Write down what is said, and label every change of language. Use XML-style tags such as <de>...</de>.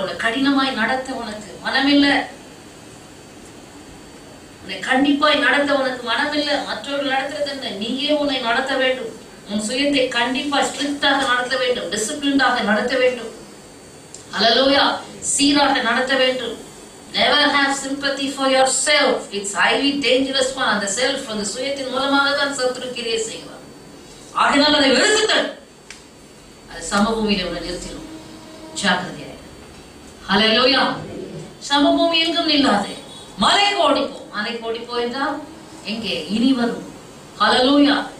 <ta>உன்னை கடினமாய் நடத்த உனக்கு மனமில்லை. உன்னை கண்டிப்பாய் நடத்த உனக்கு மனமில்லை. மற்றவர்கள் நடத்துறது என்ன? நீயே உன்னை நடத்த வேண்டும். உன் சுயத்தை கண்டிப்பா ஸ்ட்ரிக்டாக நடத்த வேண்டும், டிசிப்ளின்டாக நடத்த வேண்டும். ஹல்லேலூயா. சீராக நடத்த வேண்டும்.</ta> <en>Never have sympathy for yourself. It's highly dangerous one.</en> <ta>அந்த செல்ஃப், அந்த சுயத்தின் மூலமாக தான் சத்துரு கிரியை செய்வார். ஆகையால் அதை வெறுத்துத்தல். அது சமபூமியில உன்னை நிறுத்திடும். ஜாக்கிரதையாக. ஹல்லேலூயா. சமபூமி எங்கும் நில்லாதே. மலைக்கு ஓடிப்போ. மலைக்கு ஓடிப்போ என்றால் எங்கே? இனி வரும். ஹல்லேலூயா.</ta>